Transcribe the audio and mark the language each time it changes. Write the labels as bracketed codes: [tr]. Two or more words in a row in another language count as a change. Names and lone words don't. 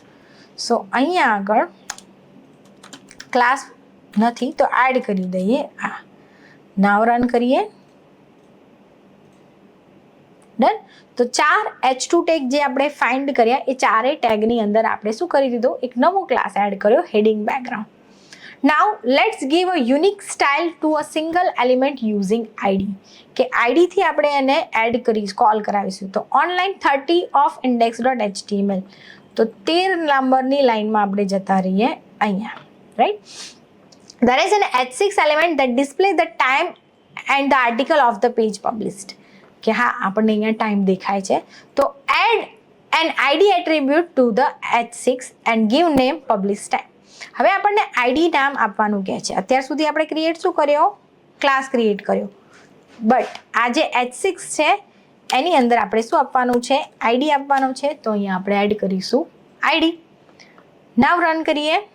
[gu] સો અહીંયા આગળ ક્લાસ નથી તો એડ કરી દઈએ આ. [en] now run [gu] કરીએ. ડન. તો 4 H2 ટેગ જે આપણે ફાઇન્ડ કર્યા એ ચારેય ટેગની અંદર આપણે શું કરી દીધો, એક નવો ક્લાસ એડ કર્યો, [en] heading background. Now let's give a unique style to a single element using ID. [gu] કે ID થી આપણે એને એડ કરી કોલ કરાવીશું. તો [en] online 30 of index.html. [gu] તો 13 નંબરની લાઈનમાં આપણે જતા રહીએ અહીંયા, રાઈટ. [en] There is an H6 element that displays the time and the article of the page published. [gu] કે હા, આપણને અહીંયા ટાઈમ દેખાય છે. [en] તો add an ID attribute to the H6 and give name publish time. [gu] હવે આપણને ID નામ આપવાનું કહે છે. અત્યાર સુધી આપણે ક્રિએટ શું કર્યો, ક્લાસ ક્રિએટ કર્યો. બટ આ જે H6 છે એની અંદર આપણે શું આપવાનું છે, ID આપવાનું છે. તો અહીંયા આપણે એડ કરીશું ID. [en] now run [gu] કરીએ.